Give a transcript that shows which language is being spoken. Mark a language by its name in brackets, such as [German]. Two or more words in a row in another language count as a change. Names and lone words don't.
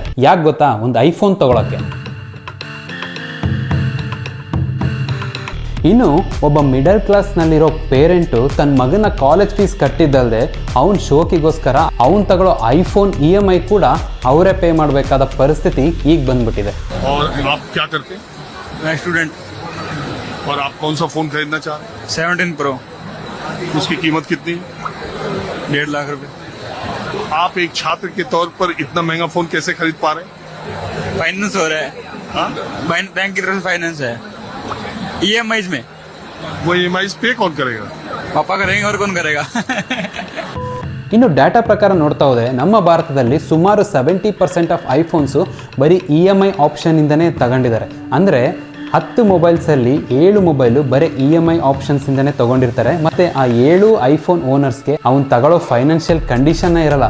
[Kannada] ಯಾಕೆ ಗೊತ್ತಾ? ಒಂದು ಐಫೋನ್ ತಗೊಳಕ್ಕೆ. ಇನ್ನು ಒಬ್ಬ [English] middle classನಲ್ಲಿರೋ [Kannada] ಪೇರೆಂಟು ತನ್ನ ಮಗನ ಕಾಲೇಜ್ ಫೀಸ್ ಕಟ್ಟಿದ್ದಲ್ಲದೆ ಅವನ ಶೋಕಿಗೋಸ್ಕರ ಅವನು ತಗೊಳ್ಳೋ ಐಫೋನ್ EMI ಕೂಡ ಅವರೇ ಪೇ ಮಾಡಬೇಕಾದ ಪರಿಸ್ಥಿತಿ ಈಗ ಬಂದ್ಬಿಟ್ಟಿದೆ. [Hindi] और आप कौन सा फोन खरीदना चाह रहे हैं? 17 Pro. उसकी कीमत कितनी? 1.5 लाख रुपए. आप एक छात्र के तौर पर इतना महंगा फोन कैसे खरीद पा रहे हैं? फाइनेंस हो रहा है. बैंक की तरफ से फाइनेंस है EMI में। वो EMI पे कौन करेगा? पापा करेंगे और कौन करेगा? [Kannada] ಇನ್ನು ಡಾಟಾ ಪ್ರಕಾರ ನೋಡ್ತಾ ಹೋದರೆ ನಮ್ಮ ಭಾರತದಲ್ಲಿ ಸುಮಾರು 70% ಆಫ್ ಐಫೋನ್ಸು ಬರೀ EMI ಆಪ್ಷನಿಂದನೇ ತಗೊಂಡಿದ್ದಾರೆ. ಅಂದರೆ 10 ಮೊಬೈಲ್ಸಲ್ಲಿ 7 ಮೊಬೈಲು ಬರೀ EMI ಆಪ್ಷನ್ಸಿಂದನೇ ತೊಗೊಂಡಿರ್ತಾರೆ. ಮತ್ತು ಆ 7 ಐಫೋನ್ ಓನರ್ಸ್ಗೆ ಅವ್ನು ತಗೊಳ್ಳೋ [English] financial conditionನ್ನೇ [Kannada] ಇರಲ್ಲ.